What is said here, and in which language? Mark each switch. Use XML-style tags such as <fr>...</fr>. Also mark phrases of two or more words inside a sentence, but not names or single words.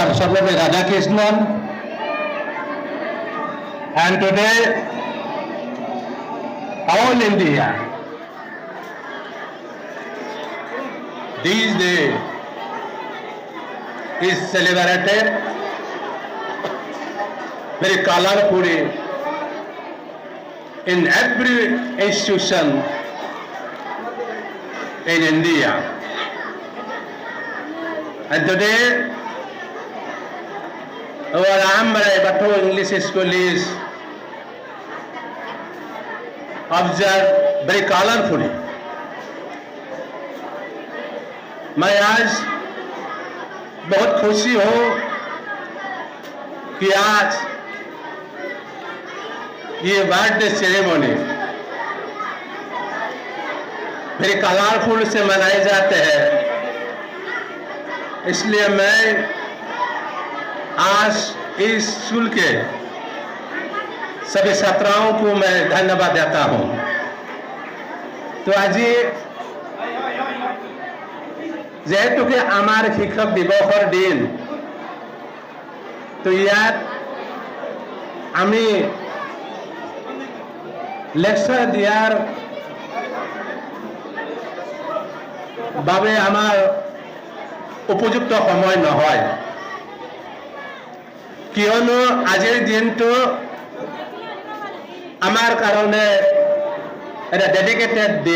<en>Sarvapalli Radhakrishnan, and today all India, this day is celebrated very colorfully in every institution in India. And today, our Ambarai Bato English School is observed very colorfully.</en> <hi>मैं आज बहुत खुशी हूँ कि आज ये</hi> <en>birthday ceremony</en> <hi>मेरे कलरफुल से मनाए जाते हैं, इसलिए मैं आज इस स्कूल के सभी छात्राओं को मैं धन्यवाद देता हूं। तो आज</hi> <as>যেহেতু আমার শিক্ষক দিবসৰ দিন, তো ইয়াত আমি লেকচাৰ দিয়াৰ বাবে আমাৰ উপযুক্ত সময় নহয়, কিয়নো আজিৰ দিনটো আমাৰ কাৰণে এটা ডেডিকেটেড দিন।</as>